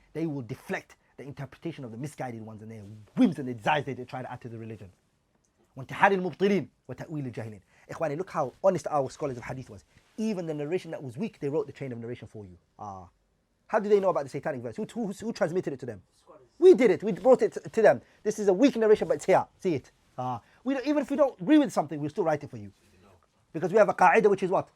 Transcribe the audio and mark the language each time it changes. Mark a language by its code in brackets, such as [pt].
[en] They will deflect the interpretation of the misguided ones and their whims and their desires they try to add to the religion. [ar] وانتحال المبطلين وتأويل الجاهلين. [en] Ikhwani, look how honest our scholars of hadith was. Even the narration that was weak, they wrote the chain of narration for you. How do they know about the satanic verse? Who transmitted it to them? We did it. We brought it to them. This is a weak narration, but it's here. See it. Even if we don't agree with something, we'll still write it for you. Because we have a qa'idah which is what?